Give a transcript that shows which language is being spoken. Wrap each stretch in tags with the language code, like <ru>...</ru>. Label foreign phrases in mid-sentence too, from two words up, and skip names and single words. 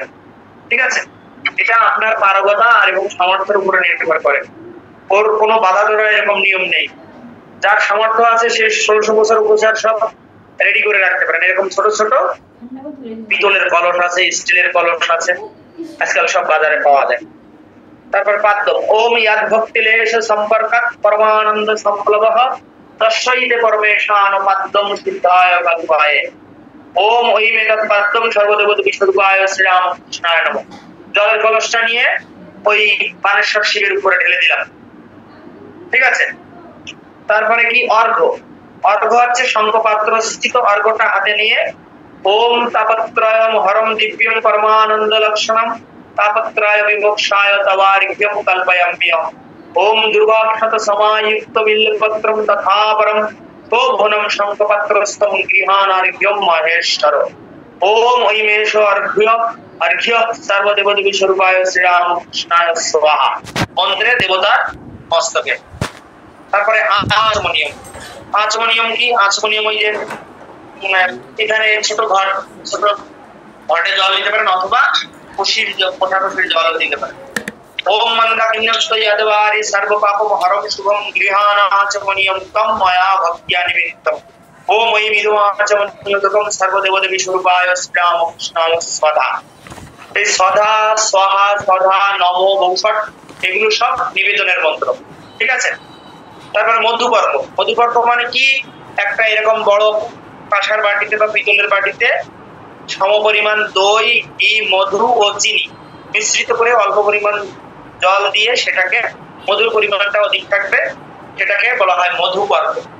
<bn>ঠিক আছে, এটা আপনার পারগতা আর এবং সামর্থ্যের উপরে নির্ভর করে, ওর কোনো বাধা ধরা এরকম নিয়ম নেই। যার সামর্থ্য আছে সে 1600 বছর উপচার সব রেডি করে রাখতে পারেন। এরকম ছোট ছোট পিতলের কলস আছে, স্টিলের কলস আছে, আজকাল সব বাজারে পাওয়া যায়।</bn> <sa>তারপর পাদ্যম ওম ইয়াদ ভক্তিলেশ সম্পর্কাৎ পরমানন্দ সম্প্লবঃ তস্যৈতে পরমেশান পাদ্যম সিদ্ধায় কল্পায়। ওম ঐম এতৎ পাদ্যম সর্বদেবতা বিষ্ণুরূপায় শ্রীরামকৃষ্ণায় নমঃ।</sa> <bn>জলের কলসটা নিয়ে ওই বানেশ্বর শিবের উপরে ঢেলে দিলাম। ঠিক আছে, তারপরে কি অর্ঘ্য হচ্ছে শঙ্খপাত্র স্থিত অর্ঘ্যটা হাতে নিয়ে</bn> <sa>ওম তাপত্রয়ম হরম দিব্যম পরমানন্দ লক্ষণম तापत्राय विमोक्षाय तवार्घ्यं कल्पयाम्यहम्। ओम दुर्वाक्षत समायुक्त बिल्वपत्रं तथा परं शोभनं शंखपत्रस्थं गृहाणार्घ्यं महेश्वर। ओम ऐमेष अर्घ्य सर्वदेवदेवी स्वरूपाय श्रीरामकृष्णाय स्वाहा।</sa> <bn>মন্ত্রে দেবতার মস্তকে। তারপরে আচমনিয়ম কি? আচমনিয়ম ওই যে এখানে ছোট ঘটে জল দিতে পারেন অথবা কোঠাকুশির জল দিতে পারে।</bn> <sa>ওম মন্দাকিন্যস্তয়াদবারি সর্বপাপম হরম শুভম গৃহাণাচমনিয়ম তম ময়া ভক্ত্যা নিমিত্তম। ওম ঐ মিদুমাচমনিয়তকম সর্বদেবদেবী স্বরূপায় শ্রীরামকৃষ্ণায় স্বাহা।</sa> <bn>এই</bn> <sa>স্বাহা স্বাহা স্বাহা নমো বৌষট</sa> <bn>এগুলো সব নিবেদনের মন্ত্র। ঠিক আছে, তারপরে মধুপর্ক মানে কি? একটা এরকম বড় কাঁসার বাটিতে বা পিতলের বাটিতে সমপরিমাণ দই, ঘি, মধু ও চিনি মিশ্রিত করে অল্প পরিমাণ জল দিয়ে সেটাকে মধুর পরিমাণটা অধিক থাকবে, সেটাকে বলা হয় মধুপর্ক।</bn>